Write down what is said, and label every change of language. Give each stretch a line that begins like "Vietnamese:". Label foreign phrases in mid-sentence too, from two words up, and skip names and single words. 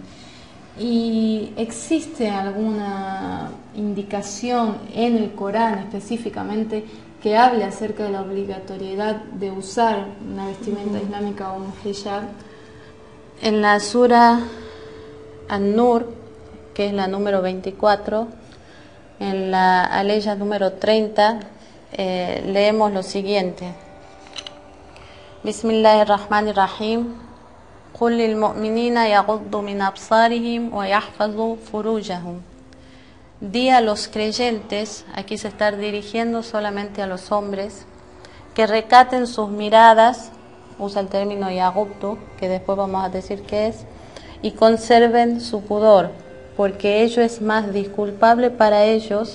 Spanish: ¿Y existe alguna indicación en el Corán específicamente que hable acerca de la obligatoriedad de usar una vestimenta islámica o un hijab? En la sura An-Nur, que es la número 24, en la aleya número 30, leemos lo siguiente:
Arabic: Bismillahirrahmanirrahim. قل للمؤمنين يغضوا من أبصارهم ويحفظوا فروجهم.
Spanish: Di a los creyentes, aquí se está dirigiendo solamente a los hombres, que recaten sus miradas, usa el término yaghuddu, que después vamos a decir qué es, y conserven su pudor, porque ello es más disculpable para ellos.